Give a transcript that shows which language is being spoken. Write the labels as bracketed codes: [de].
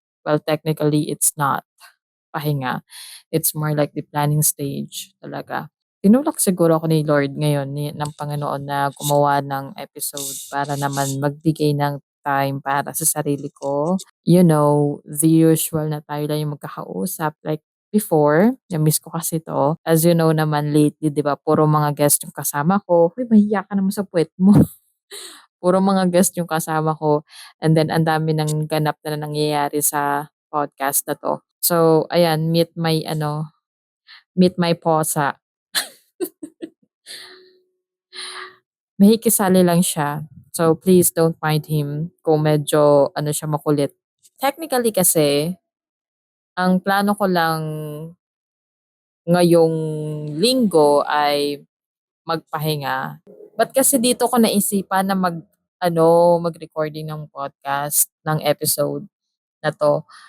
[en] Well, technically, it's not pahinga. It's more like the planning stage talaga. [tl] Tinulak siguro ako ni Lord ngayon ng Panginoon na gumawa ng episode para naman magbigay ng time para sa sarili ko. [en] You know, the usual [tl] na tayo lang yung magkakausap. Like before, na-miss ko kasi to. As you know naman lately, di ba, puro mga guest yung kasama ko. Uy, mahiya ka naman sa puwet mo. Puro mga guest yung kasama ko. And then, ang dami ng ganap na nangyayari sa podcast na to. So, ayan, meet my posa. Makikisali lang siya. [en] So, please don't mind him [tl] kung medyo siya makulit. Technically kasi, ang plano ko lang ngayong linggo ay magpahinga. Ba't kasi dito ko naisipan na mag-recording ng podcast, ng episode na 'to.